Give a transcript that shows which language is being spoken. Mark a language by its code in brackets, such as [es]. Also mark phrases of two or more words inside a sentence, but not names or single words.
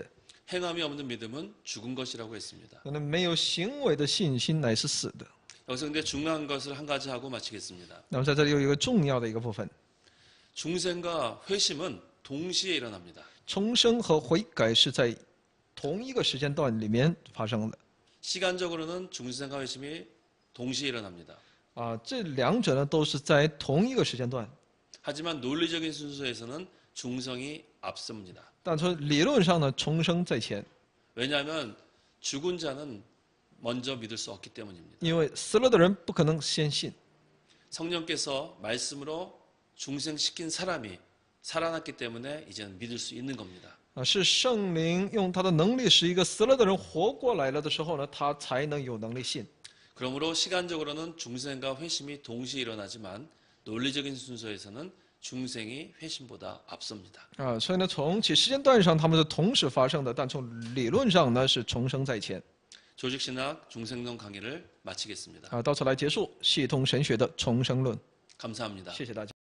[ko] 행함이 없는 믿음은 죽은 것이라고 했습니다. [zh] 可能没有行为的信心乃是死的。 [ko] 여기서 근데 중요한 것을 한 가지 하고 마치겠습니다. [zh] 那么在这里有一个重要的一个部分， [ko] 중생과 회심은 동시에 일어납니다. [zh] 重生和悔改是在同一个时间段里面发生的。 [ko] 시간적으로는 중생과 회심이 동시에 일어납니다. [zh] 这两者呢都是在同一个时间段， [ko] 하지만 논리적인 순서에서는 중성이 앞섭니다. [zh] 但从理论上呢，重生在前， [ko] 왜냐하면 죽은 자는 먼저 믿을 수 없기 때문입니다. [zh] 因为死了的人不可能先信。 [ko] 성령께서 말씀으로 중생시킨 사람이 살아났기 때문에 이제는 믿을 수 있는 겁니다. [zh] 是圣灵用他的能力使一个死了的人活过来了的时候呢，他才能有能力信。 [ko] 그러므로 시간적으로는 중생과 회심이 동시에 일어나지만 논리적인 순서에서는 중생이 회심보다 앞섭니다. [zh] 所以呢，从其时间段上他们是同时发生的，但从理论上呢是重生在前。 [ko] 조직신학 중생론 강의를 마치겠습니다. [zh] 到此来结束系统神学的重生论。 [ko] 감사합니다. [zh] 谢谢大家。